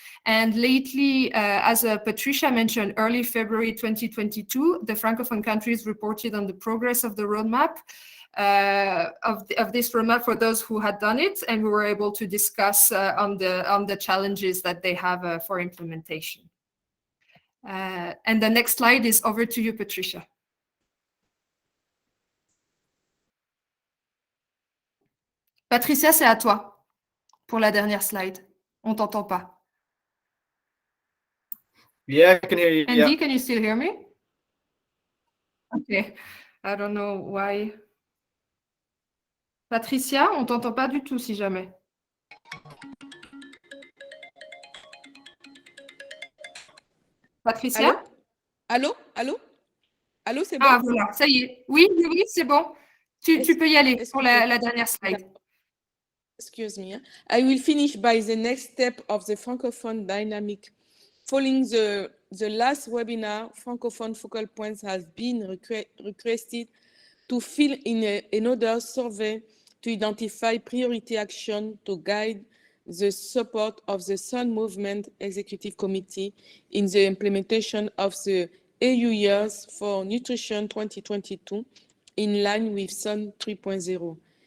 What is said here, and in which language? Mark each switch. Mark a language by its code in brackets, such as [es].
[en] And lately, as Patricia mentioned, early February 2022, the Francophone countries reported on the progress of the roadmap, of this roadmap for those who had done it, and we were able to discuss on the challenges that they have for implementation. And the next slide is over to you, Patricia. [fr] Patricia, c'est à toi pour la dernière slide. On t'entend pas. [en] Yeah, I can hear you. Andy, Yeah. can you still hear me? Okay. I don't know why. [fr] Patricia, on t'entend pas du tout si jamais. Patricia? Allô? Allô? Allô, c'est bon? Ah, voilà, ça y est. Oui, oui, oui, c'est bon. Tu peux y aller pour la dernière slide. [en] Excuse me. I will finish by the next step of the Francophone dynamic. Following the last webinar, Francophone focal points has been requested to fill in another survey to identify priority action to guide the support of the Sun Movement Executive Committee in the implementation of the EU Years for Nutrition 2022 in line with Sun 3.0.